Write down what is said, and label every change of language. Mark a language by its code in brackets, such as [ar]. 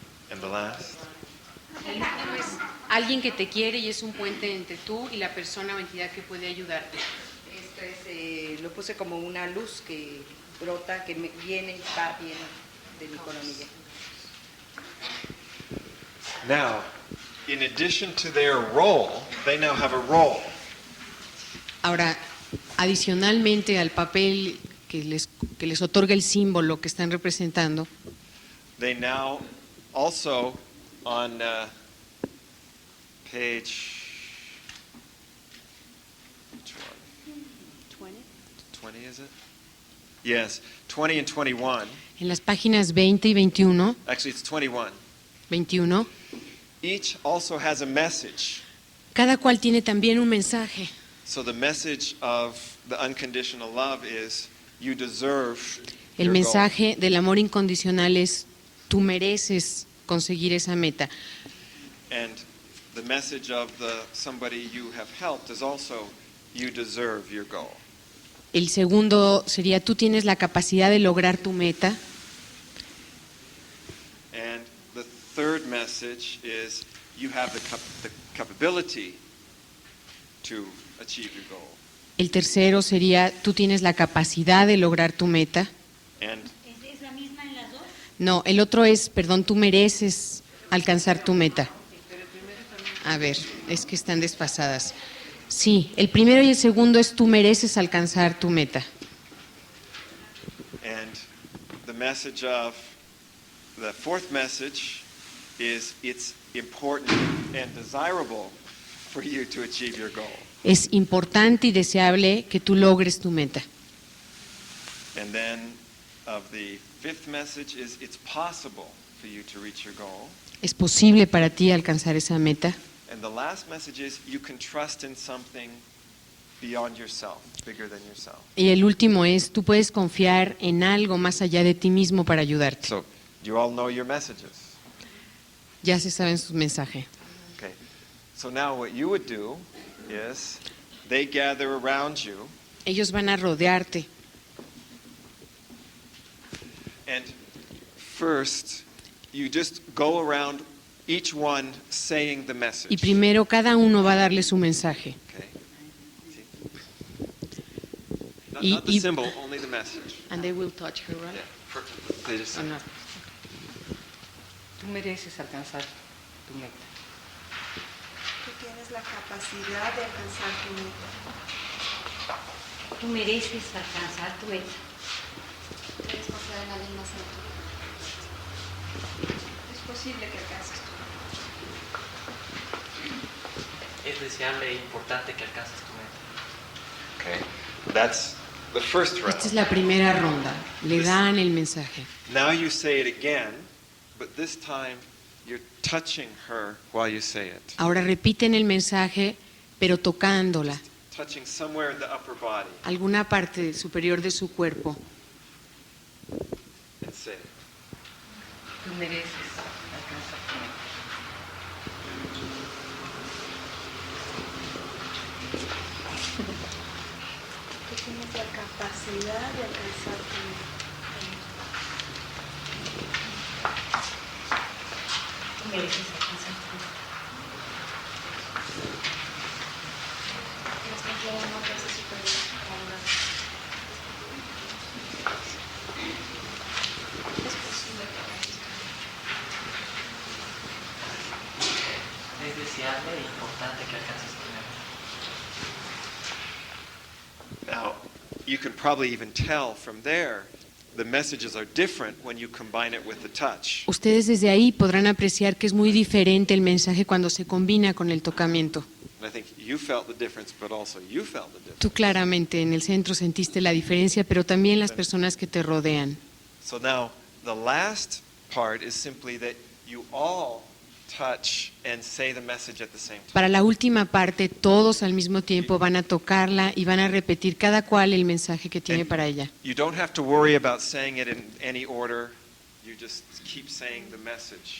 [en] and the last. [es] El último es alguien que te quiere y es un puente entre tú y la persona o entidad que puede ayudarte. Esto es, lo puse como una luz que brota, que viene y va bien de mi coronilla. [en] Now, in addition to their role, they now have a role. [es] Ahora, adicionalmente al papel que les otorga el símbolo que están representando, [en] They now also on page which one? 20 is it? Yes, 20 and 21. [es] en las páginas 20 y 21, [en] Actually, it's 21. [es] 21, [en] Each also has a message. [es] cada cual tiene también un mensaje. [en] So the message of the unconditional love is you deserve [es] El [en] your goal. [es] mensaje del amor incondicional es tú mereces conseguir esa meta. [en] And the message of somebody you have helped is also you deserve your goal. [es] El segundo sería tú tienes la capacidad de lograr tu meta. [en] And the third message is you have the capability to achieve your goal. [es] El tercero sería, tú tienes la capacidad de lograr tu meta. [en] And [es] ¿Es la misma en las dos? No, el otro es, perdón, tú mereces alcanzar tu meta. A ver, es que están desfasadas. Sí, el primero y el segundo es tú mereces alcanzar tu meta. [en] And the message of the fourth message is it's important and desirable for you to achieve your goal. [es] Es importante y deseable que tú logres tu meta. [en] And then of the fifth message is it's possible for you to reach your goal. [es] Es posible para ti alcanzar esa meta. [en] And the last message is you can trust in something beyond yourself, bigger than yourself. [es] Y el último es, tú puedes confiar en algo más allá de ti mismo para ayudarte. [en] So you all know your messages. [es] Ya se saben su mensaje. [en] Okay. So now what you would do is they gather around you [es] Ellos van a rodearte. [en] and first you just go around each one saying the message. [es] Y primero cada uno va a darle su mensaje. [en] Okay. Not, [es] Y- [en] not the [es] y- [en] symbol, only the message. And they will touch her, right? Yeah. Perfect. They just Or not? [es] Tú mereces alcanzar tu meta. Tú tienes la capacidad de alcanzar tu meta. Tú mereces alcanzar tu meta. Tienes confiar en alguien más en ti. Es posible que alcances tu meta. Es deseable e importante que alcances tu meta. [en] Okay. That's the first [es] Esta es [en] round. [es] la primera ronda. Le dan el mensaje. [en] Now you say it again, but this time you're touching her while you say it. [es] Ahora repiten el mensaje, pero tocándola, [en] Touching somewhere in the upper body [es] alguna parte superior de su cuerpo. [en] and say it. [es] Tú mereces alcanzar tu meta. Tú tienes la capacidad de alcanzar tu meta. Tú mereces alcanzar tu meta. Tienes confiar en una fuerza superior a una. Es posible que alcances tu meta. Es deseable e importante que alcances tu meta. [en] Now, you can probably even tell from there the messages are different when you combine it with the touch. [es] Ustedes desde ahí podrán apreciar que es muy diferente el mensaje cuando se combina con el tocamiento. [en] And I think you felt the difference, but also you felt the difference. [es] Tú claramente en el centro sentiste la diferencia, pero también las personas que te rodean. [en] So now, the last part is simply that you all touch and say the message at the same time. [es] Para la última parte, todos al mismo tiempo van a tocarla y van a repetir cada cual el mensaje que tiene para ella. [en] You don't have to worry about saying it in any order. You just keep saying the message.